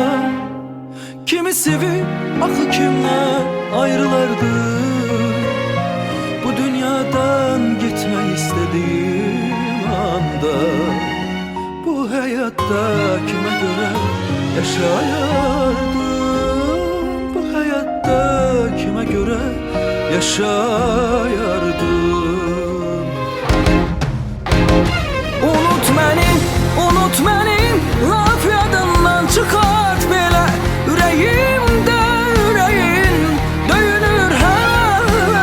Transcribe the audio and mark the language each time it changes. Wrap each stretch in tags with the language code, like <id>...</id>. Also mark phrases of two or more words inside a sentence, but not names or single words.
<tr>Kimi sevip axı kimden ayrılardı. Bu dünyadan gitmek istedim olanda bu hayatta kime göre yaşayardım? Bu hayatta kime göre yaşayardım?</tr> <az>Unut məni, laf yadından çıxart belə. Ürəyimdə ürəyin döyünür hələ.</az>